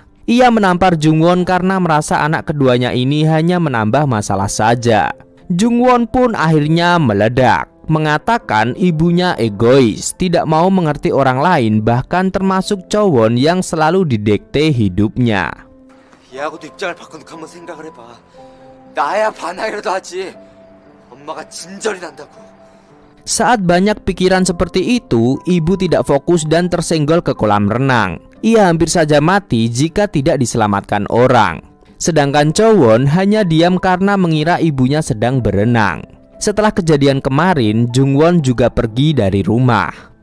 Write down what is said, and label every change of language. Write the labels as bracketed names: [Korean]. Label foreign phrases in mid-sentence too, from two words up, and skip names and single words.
[Indonesian] Ia menampar Jungwon karena merasa anak keduanya ini hanya menambah masalah saja. Jungwon pun akhirnya meledak, mengatakan ibunya egois, tidak mau mengerti orang lain, bahkan termasuk Chowon yang selalu didikte hidupnya. [Korean] 얘하고도 입장을 바꿔놓고 한번 생각을 해봐. 나야 반항이라도 하지. 엄마가 진절이 난다고. [Indonesian] Saat banyak pikiran seperti itu, ibu tidak fokus dan tersenggol ke kolam renang. Ia hampir saja mati jika tidak diselamatkan orang. Sedangkan Chowon hanya diam karena mengira ibunya sedang berenang. Setelah kejadian kemarin, Jungwon juga pergi dari rumah.